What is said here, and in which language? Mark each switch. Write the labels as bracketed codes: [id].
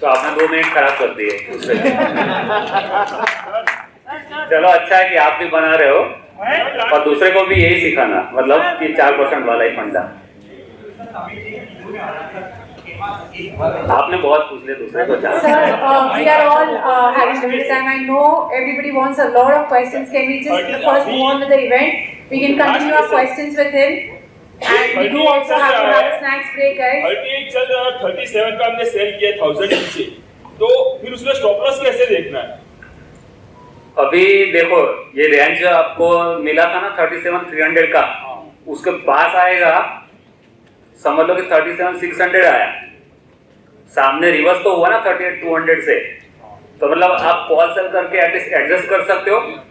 [hi] तो आपने 2 मिनट खराब कर दिए दूसरे चलो अच्छा है कि आप भी बना रहे हो, और दूसरे को भी यही सिखाना, मतलब कि 4% वाला ही फंडा। आपने बहुत पूछ लिया दूसरे को। [en] Sir, we are all having limited time. I know everybody wants a lot of questions. Can we just first move on to the event? We can continue our questions with him. And we do also have to have a snacks break, guys. [hi] 38 चल रहा है, 37 का हमने cell किया 1000 नीचे, तो फिर उसमें स्टॉप लॉस कैसे देखना है? अभी देखो ये रेंज आपको मिला था ना 37,300 का, उसके पास आएगा, समझ लो कि 37,600 आया, सामने रिवर्स तो हुआ ना 38,200 से, तो मतलब आप कॉल सेल करके एटलीस्ट एडजस्ट कर सकते हो।